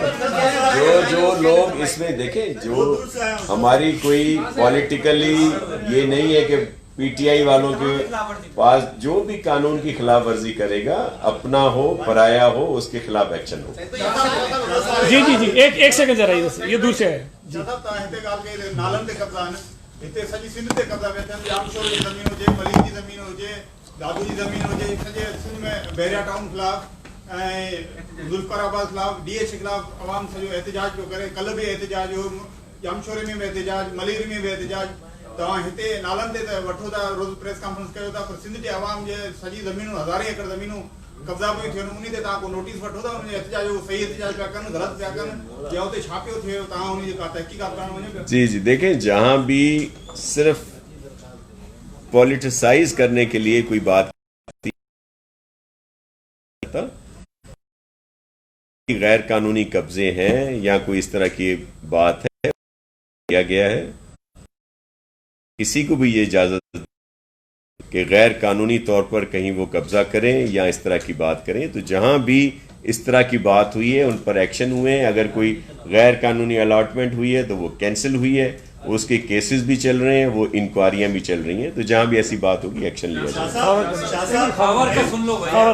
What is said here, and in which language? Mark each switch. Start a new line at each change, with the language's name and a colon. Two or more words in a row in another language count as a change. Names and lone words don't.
Urdu: جو لوگ اس میں دیکھیں, جو ہماری کوئی پولیٹیکلی یہ نہیں ہے کہ پی ٹی آئی والوں کے پاس جو بھی قانون کی خلاف ورزی کرے گا, اپنا ہو پرایا ہو, اس کے خلاف ایکشن ہو. جی ایک سیکنڈ ذرا یہ دور سے ہے.
Sindhi: हिते सॼी सिंध ते कब्ज़ा वेठा आहिनि. जामशोर जी ज़मीन हुजे, मलिक जी ज़मीन हुजे, दादू जी ज़मीन हुजे, सॼे सिंध में बहरिया टाउन ख़िलाफ़ ऐं ज़ुल्फ़राबाद ख़िलाफ़ DH ख़िलाफ़ अवाम सॼो एहतिजाज पियो करे. कल्ह बि एहतिजाज हो, जामशोरे में बि एहतिजाज, मलीर में बि एहतिजाज. तव्हां हिते नालनि ते त वठो था, रोज़ प्रेस कॉन्फ्रेंस कयो था, पर सिंध जे अवाम जे सॼी ज़मीनूं 1000 एकड़ ज़मीनूं कब्ज़ा पियूं थियनि, उन ते तव्हां को नोटिस वठो था, उन एहतिजाज जो सही एहतिजाज पिया कनि, ग़लति पिया कनि, या उते छा पियो थिए तव्हां उन जी का तहक़ीक़ात करणु वञो पिया.
Urdu: جی دیکھیں، جہاں بھی صرف پولیٹیسائز کرنے کے لیے کوئی بات غیر قانونی قبضے ہیں یا کوئی اس طرح کی بات ہے کیا گیا ہے، کسی کو بھی یہ اجازت کہ غیر قانونی طور پر کہیں وہ قبضہ کریں یا اس طرح کی بات کریں, تو جہاں بھی اس طرح کی بات ہوئی ہے ان پر ایکشن ہوئے ہیں. اگر کوئی غیر قانونی الاٹمنٹ ہوئی ہے تو وہ کینسل ہوئی ہے, اس کے کیسز بھی چل رہے ہیں, وہ انکوائریاں بھی چل رہی ہیں. تو جہاں بھی ایسی بات ہوگی ایکشن لیا جائے گا.